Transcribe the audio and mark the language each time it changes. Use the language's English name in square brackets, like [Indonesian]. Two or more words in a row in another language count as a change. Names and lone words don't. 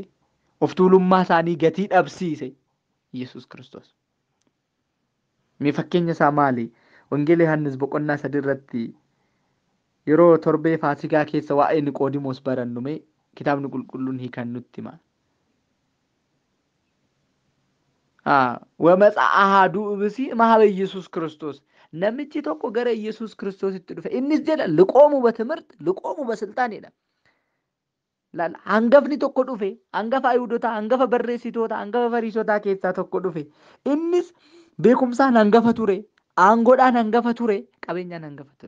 [Oromo] Of tuulummaa isaanii gatii dhabsiise Yesuus Kiristoos. Mee fakkeenya isaa maali? Wangeela Yohaannis boqonnaa 3 irratti yeroo torbee Faasikaa keessa waa'ee Niqoodimoos barannu mee kitaabni qulqulluun hiikan nutti hima. [Geez] ወመጽአ አሐዱ ብእሲ እምኀበ [Oromo] ኢየሱስ ክርስቶስ ነምቺ tokko gara ኢየሱስ ክርስቶስtti dhufe innis jedha liqoomu በትምህርት liqoomu በስልጣን jedha. Hangafni tokko dhufe, hangafa ayuudotaa, hangafa barreessitoota, hangafa fariisotaa keessaa tokko dhufe. Innis beekumsaan hangafa ture, aangoodhaan hangafa ture, qabeenyaan hangafa ture.